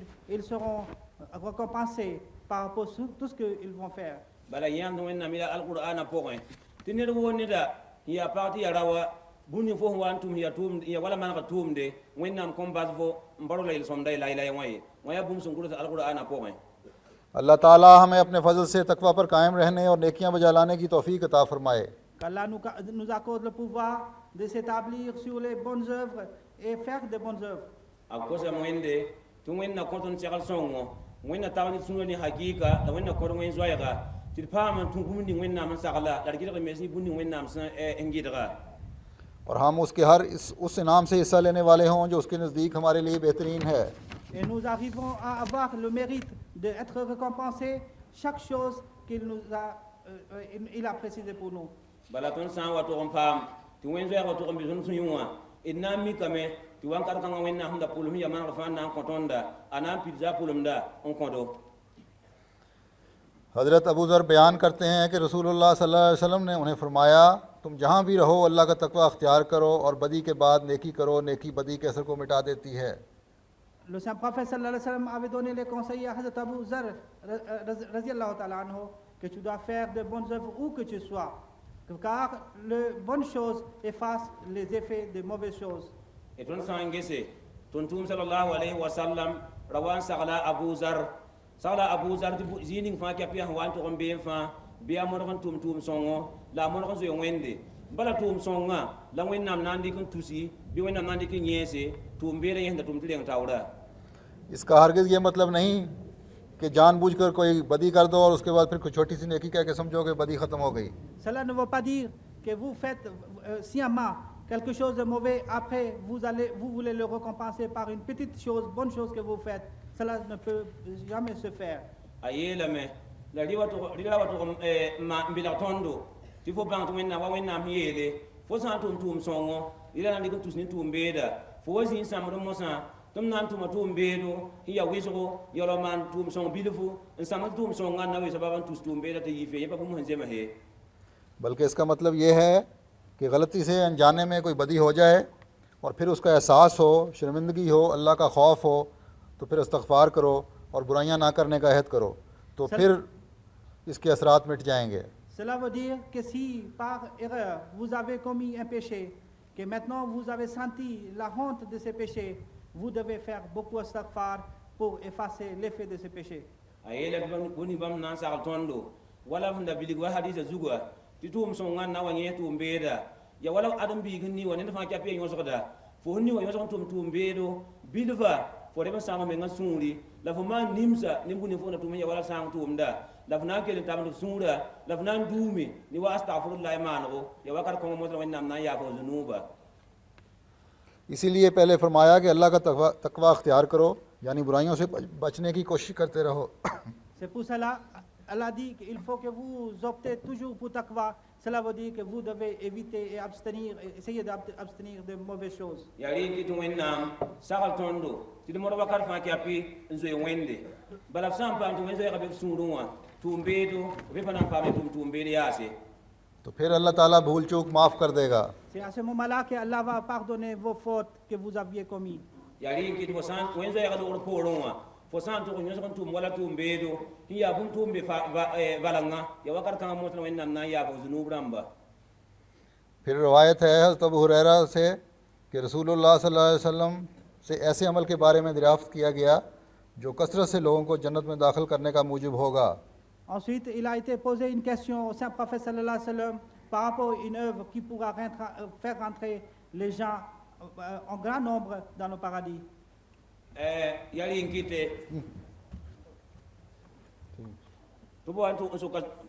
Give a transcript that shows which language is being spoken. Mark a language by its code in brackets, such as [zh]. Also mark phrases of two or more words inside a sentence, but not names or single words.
[fr] Ils seront récompensés par rapport à tout ce qu'ils vont faire. [mos] bala yãmd wẽnnaam ya alqur'ana pʋgẽ tɩ ned woo neda n yaa pag tɩ ya rawa bũmb ning fo sẽn wa n tʋm ya wala manega tʋʋmde wẽnnaam kõn bas fo n baro la yel-sõmda y la y la y wã ye wã yaa bũmb sẽn gʋlsa alqur'ana pʋgẽ [ur] اللہ تعالیٰ ہمیں اپنے فضل سے تقویٰ پر قائم رہنے اور نیکیاں بجا لانے کی توفیق عطا فرمائے. [fr] Qu'Allah nous accorde le pouvoir de s'établir sur les bonnes œuvres et faire de bonnes œuvres. [mos] a kosam wẽnde tɩ wẽnna kõ tõnd segl sõngo wẽnna tag ne sũurã ne hakɩɩka la wẽnna kõd wẽn zoɛɛga tɩ d paam n tũ bũmb ning wẽnnaam n sagla la d gɩdg mes ne bũmb ning wẽnnaam sẽn n gɩdga [ur] اور ہم اس کے ہر اس انعام سے حصہ لینے والے ہوں جو اس کے نزدیک ہمارے لیے بہترین ہے. [fr] Et nous arrivons à avoir le mérite d'être récompensés chaque chose il a précisé pour nous. [mos] bala tõnd sã n wa tʋg n paam tɩ wẽn zoɛɛg wa tʋg n bɩ tõnd sũ wã d na n mikame tɩ wãnkat kãngã wẽnnaam sẽn da pʋlem sẽn ya manegd fãa n na n kõ tõnda a na n pid zaa pʋlemda n kõdo [ur] حضرت ابو ذر بیان کرتے ہیں کہ رسول اللہ [ar] صلى الله عليه وسلم [ur] نے انہیں فرمایا، تم جہاں بھی رہو اللہ کا تقویٰ اختیار کرو اور بدی کے بعد نیکی کرو، نیکی بدی کے اثر کو مٹا دیتی ہے. [fr] Le saint prophète [ar] صلى الله عليه وسلم [fr] avait donné les conseils à Hazrat Abu Zar [ar] رضي الله تعالى عنه [fr] que tu dois faire de bonnes œuvres où que tu sois, car les bonnes choses effacent les effets des mauvaises choses. [mos] e tõnd sã n gese tõnd tʋʋm [ar] صلى الله عليه وسلم [mos] ra wa n sagla abu zar tɩ zĩig ning fãa kɛp yaa sẽn wa n tʋg n beem fãa bɩ a modg n tʋʋm sõngo la a modg n zoe wẽnde bala tʋʋm sõngã la wẽnnaam na n dɩk n tusi bɩ wẽnnaam na n dɩk n yẽese tʋʋm beera yẽsda tʋʋm tɩ reng taoora [ur] اس کا ہرگز یہ مطلب نہیں کہ جان بوجھ کر کوئی بدی کر دو اور اس کے بعد پھر کچھ چھوٹی سی نیکی کہہ کے سمجھو کہ بدی ختم ہو گئی. [fr] Cela ne veut pas dire que vous faites sciemment quelque chose de mauvais, après vous voulez le récompenser par une petite chose, bonne chose que vous faites. Cela ne peut jamais se faire. [mos] a yeelame la rɩla wa tʋg ma n belg tõndo tɩ fo bãng tɩ wẽnnaam wa wẽnnaam sẽn yeele fo sã n tʋm tʋʋm sõngo rɩla na n dɩk n tus ne tʋʋm beeda fo wa zĩig sãmbd mosã tɩ m na n tʋma tʋʋm beedo sẽn ya wɩsgo yaool n maan tʋʋm sõng bilfu n sãmd tʋʋm sõngã n na wɩsa bab n tus tʋʋm beeda tɩ yɩ fe yẽ pa bũmb sẽn zema he [ur] بلکہ اس کا مطلب یہ ہے کہ غلطی سے انجانے میں کوئی بدی ہو جائے اور پھر اس کا احساس ہو، شرمندگی ہو، اللہ کا خوف ہو، تو پھر استغفار کرو اور برائیاں نہ کرنے کا عہد کرو، تو پھر اس کے اثرات مٹ جائیں گے. [fr] Cela veut dire que si par erreur vous avez commis un péché, que maintenant vous avez senti la honte de ce péché, vous devez faire beaucoup istighfar pour effacer l'effet de ce péché. a yeela tɩ bõni bãmb na n sagl tõndo wala sẽn da bilg wa hadisa zugã tɩ tʋʋm sõngã n na wa yẽ tʋʋm beeda ya wala ãdem-biig n ni wa ned fãa kɛp ya yõsgda fo sẽn ni wa yõsg n tʋm tʋʋm beedo bilfa fo reb n sãng mengã sũuri la fo maan nimsa ne bũni fo na tʋm n ya wala sãng tʋʋmda la fo na n kell n tabd sũura la fo na n duume ne wa astagfirullah maanego ya wakat kõng mosla wẽnnaam na n yaaf f zunuuba [ur] اسی لیے پہلے فرمایا کہ اللہ کا تقویٰ اختیار کرو، یعنی برائیوں سے بچنے کی کوشش کرتے رہو. [fr] C'est pour cela, Allah dit qu'il faut que vous optez toujours pour taqwa. Cela veut dire que vous devez éviter et abstenir, essayer d'abstenir de mauvaises choses. [mos] ya rɩɩn tɩ tɩ wẽnnaam sagl tõndo tɩ d mod wakat fãa kɛpɩ n zoe wẽnde bala f sã n paam tɩ wẽn zoɛɛga be f sũurẽ wã tʋʋm beedo b pa na n paam ne tʋʋm beed yaase [ur] تو پھر اللہ تعالیٰ بھول چوک معاف کر دے گا. [fr] C'est à ce moment-là que Allah va pardonner vos fautes que vous aviez commises. [mos] ya rɩɩn kɩt fo sã wẽn zoɛɛga logr poorẽ wã fo sã n tʋg yõsg n tʋʋm wala tʋʋm beedo sẽn yaa bũmb tʋʋm be valengã ya wakat kãngã mosla wẽnnaam na n yaaf f zunub rãmba [ur] پھر روایت ہے حضرت ابو ہریرہ سے کہ رسول اللہ [ar] صلى الله عليه وسلم [ur] سے ایسے عمل کے بارے میں دریافت کیا گیا جو کثرت سے لوگوں کو جنت میں داخل کرنے کا موجب ہوگا. [fr] Ensuite, il a été posé une question au saint prophète [ar] صلى الله عليه وسلم [fr] par rapport à une œuvre qui pourra faire rentrer les gens en grand nombre dans le paradis. [mos] ya rɩɩn kɩte tɩ b wa n soka